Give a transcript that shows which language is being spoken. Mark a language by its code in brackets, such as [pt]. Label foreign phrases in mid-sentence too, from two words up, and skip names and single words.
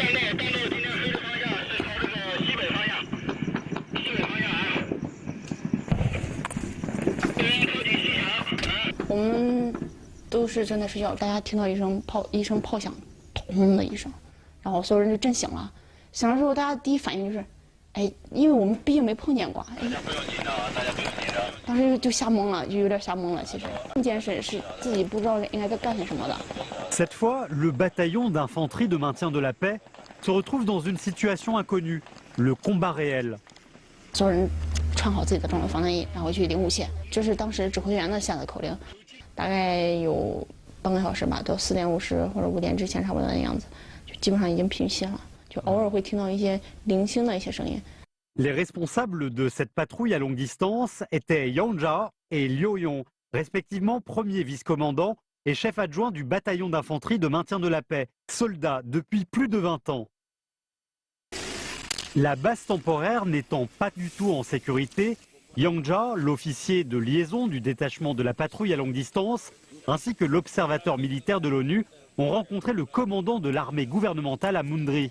[zh] 我们都是正在睡觉，大家听到一声炮响，咚的一声，然后所有人就震醒了。醒了之后，大家第一反应就是，哎，因为我们毕竟没碰见过，大家不用紧张，大家不用紧张。当时就吓懵了，就有点吓懵了。其实这件事是自己不知道应该在干些什么的。 [fr] Cette fois, le bataillon d'infanterie de maintien de la paix se retrouve dans une situation inconnue, le combat réel. [zh] 所有人穿好自己的装备防弹衣，然后去领五线，这是当时指挥员的下的口令。大概有半个小时吧，到4点50或者5点之前差不多的样子，就基本上已经平息了，就偶尔会听到一些零星的一些声音。 [fr] Les responsables de cette patrouille à longue distance étaient Yang Jia et Liu Yong, respectivement premier vice-commandant et chef adjoint du bataillon d'infanterie de maintien de la paix, soldats depuis plus de 20 ans. La base temporaire n'étant pas du tout en sécurité, Yang Jia, l'officier de liaison du détachement de la patrouille à longue distance, ainsi que l'observateur militaire de l'ONU, ont rencontré le commandant de l'armée gouvernementale à Mundri.